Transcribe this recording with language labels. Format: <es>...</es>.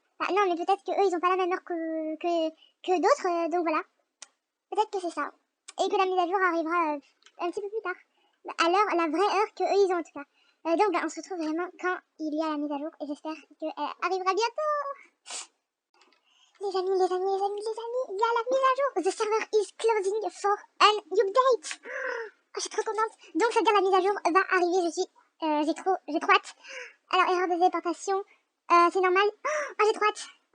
<fr>Bah, non, mais peut-être qu'eux, ils ont pas la même heure que d'autres. Donc voilà. Peut-être que c'est ça. Et que la mise à jour arrivera un petit peu plus tard. À l'heure, la vraie heure que eux, ils ont en tout cas. Donc on se retrouve vraiment quand il y a la mise à jour. Et j'espère qu'elle arrivera bientôt. Les amis, il y a la mise à jour.</fr> <en>The server is closing for an update.</en> <fr>Oh, je suis trop contente. Donc, ça veut dire la mise à jour va arriver. J'ai trop hâte. Alors, erreur de déportation, c'est normal. Oh, j'ai trop hâte.</fr>